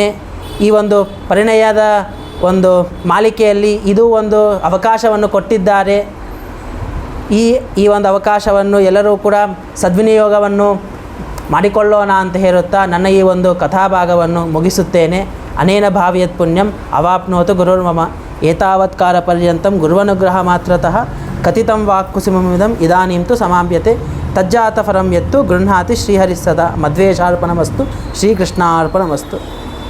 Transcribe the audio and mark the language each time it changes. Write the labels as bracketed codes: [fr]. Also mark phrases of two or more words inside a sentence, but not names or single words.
[kn] ಈ ಒಂದು ಪರಿಣಯದ ಒಂದು ಮಾಲಿಕೆಯಲ್ಲಿ ಇದು ಒಂದು ಅವಕಾಶವನ್ನು ಕೊಟ್ಟಿದ್ದಾರೆ. ಈ ಒಂದು ಅವಕಾಶವನ್ನು ಎಲ್ಲರೂ ಕೂಡ ಸದ್ವಿನಿಯೋಗವನ್ನು ಮಾಡಿಕೊಳ್ಳೋಣ ಅಂತ ಹೇಳುತ್ತಾ ನನ್ನ ಈ ಒಂದು ಕಥಾಭಾಗವನ್ನು ಮುಗಿಸುತ್ತೇನೆ. [sa] ಅನೇನ ಭಾವಿಯತ್ ಪುಣ್ಯಂ ಅವಾಪ್ನೋತು ಗುರುರ್ಮಮ ಏತಾವತ್ಕಾಲ ಪರ್ಯಂತಂ ಗುರುವನುಗ್ರಹ ಮಾತ್ರತಃ ಕಥಿತಂ ವಾಕ್ಕುಸುಮಮಿದಂ ಇದಾನೀಂತು ಸಮಾಪ್ಯತೆ ತಜ್ಜಾತ ಫಲಂ ಯತ್ತು ಗೃಹ್ಣಾತಿ ಶ್ರೀಹರಿಸ್ಸದಾ ಮಧ್ವೇಶಾರ್ಪಣಮಸ್ತು ಶ್ರೀಕೃಷ್ಣಾರ್ಪಣಮಸ್ತು.